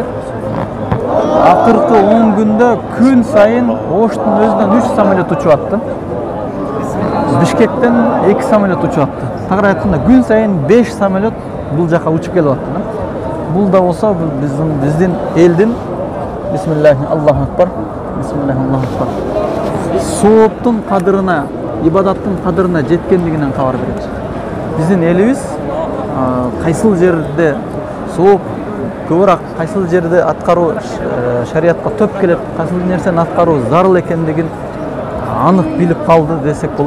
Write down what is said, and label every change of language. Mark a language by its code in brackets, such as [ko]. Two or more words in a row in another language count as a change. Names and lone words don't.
[ky] Акыркы 10 күндө күн сайын Оштун өзүнөн 3 самолет учуп атты. Бишкектен 2 самолет учуп атты. Тагыраак айтканда күн сайын 5 самолет бул жака учуп келип атты. Бул да болсо биздин элдин [ar] بسم الله الله أكبر بسم الله الله أكبر. [ky] Сооптун кадырына, ибадаттын кадырына жеткендигинен кабар берет. Биздин элибиз кайсыл жерде сооп көбүрөөк, кайсыл жерде аткаруу шариатка төп келет, кайсыл нерсени аткаруу зарыл экендигин анык билип калды десек болот.